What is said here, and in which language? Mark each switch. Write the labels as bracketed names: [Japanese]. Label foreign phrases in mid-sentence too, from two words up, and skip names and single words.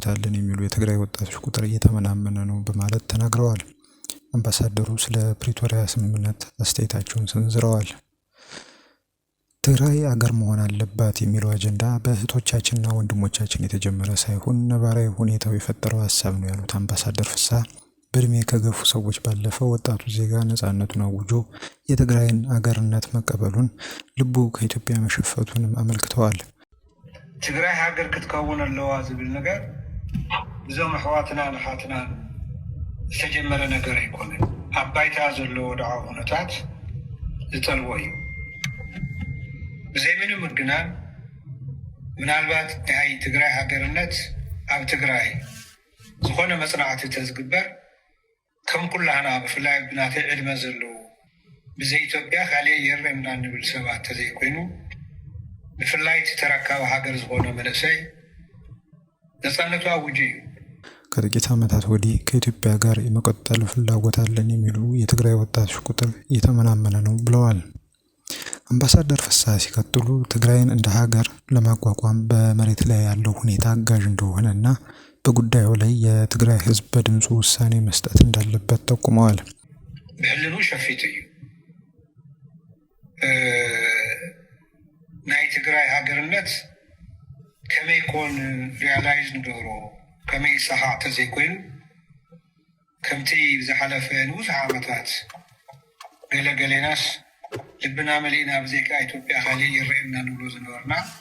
[Amharic] አለን የሚሉ የትግራይ ወጣቶች ቁጥር እየተመናመነ ነው በማለት ተናግረዋል። አምባሳደሩ ስለ ፕሪቶሪያ ስምምነት አስተያየታቸውን ሰንዝረዋል። ትግራይ አገር መሆን አለባት የሚለው አጀንዳ በእህቶቻችንና ወንድሞቻችን የተጀመረ ሳይሆን ነባራዊ ሁኔታው የፈጠረው ሀሳብ ነው ያሉት አምባሳደር ፍስሐ በእድሜ ከገፉ ሰዎች ባለፈ ወጣቱ ዜጋ ነጻነቱን አውጆ የትግራይን አገርነት መቀበሉን ልቡ ከኢትዮጵያ መሸፈቱንም አመልክተዋል። [Tigrinya] ትግራይ ሃገር ክትከውን ኣለዋ ዝብል ነገር እዞም ኣሕዋትና ንሓትና ዝተጀመረ ነገር ኣይኮነን። ኣብ ባይታ ዘለዎ ወድዓዊ ኩነታት ዝጠልቦ እዩ። ብዘይ ምንም ምግናን ምናልባት ናይ ትግራይ ሃገርነት ኣብ ትግራይ ዝኾነ መፅናዕቲ ተዝግበር ከም ኩላህና ብፍላይ ብናተይ ዕድመ ዘለዉ ብዘይ ኢትዮጵያ ካሊእ የርአና ንብል ሰባት ተዘይኮይኑ ብፍላይ ተረካቢ ሃገር ዝኾነ መንእሰይ ነፃነቱ አውጁ እዩ። [Amharic] ከጥቂት ዓመታት ወዲህ ከኢትዮጵያ ጋር የመቀጠል ፍላጎት አለን የሚሉ የትግራይ ወጣቶች ቁጥር እየተመናመነ ነው ብለዋል። አምባሳደር ፍስሐ ሲቀጥሉ ትግራይን እንደ ሀገር ለማቋቋም በመሬት ላይ ያለው ሁኔታ አጋዥ እንደሆነና በጉዳዩ ላይ የትግራይ ሕዝብ በድምፁ ውሳኔ መስጠት እንዳለበት ጠቁመዋል። [Tigrinya] ብሕልኑ ሸፊት እዩ ናይ ትግራይ ሃገርነት ከመይ ኮን ሪያላይዝ ንገብሮ ከመይ ሰሓዕ ተዘይኮይኑ ከምቲ ዝሓለፈ ንብዙሕ ዓመታት ገለገሌናስ ልብና መሊእና ብዘይካ ኢትዮጵያ ካሊእ ይርአየና ንብሎ ዝነበርና